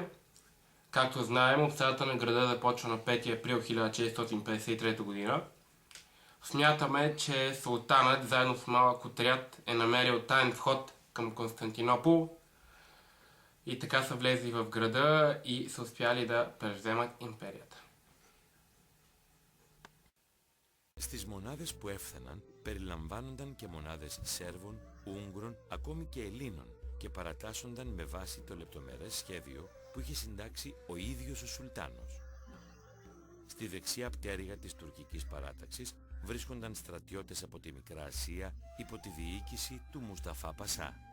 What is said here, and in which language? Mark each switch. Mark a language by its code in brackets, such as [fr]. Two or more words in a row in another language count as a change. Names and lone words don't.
[bg] Както знаем, обсадата на града започва на 5 април 1653 година. Смятаме, че султанът, заедно с малък отряд, е намерил таен вход към Константинопол и така са влезли в града и са успяли да превземат империята. [el] Στις μονάδες που έφθαναν περιλαμβάνονταν και μονάδες Σέρβων, Ούγγρων, ακόμη και Ελλήνων και παρατάσσονταν με βάση το λεπτομερές σχέδιο που είχε συντάξει ο ίδιος ο Σουλτάνος. Στη δεξιά πτέρυγα της τουρκικής παράταξης βρίσκονταν στρατιώτες από τη Μικρά Ασία υπό τη διοίκηση του Μουσταφά Πασά.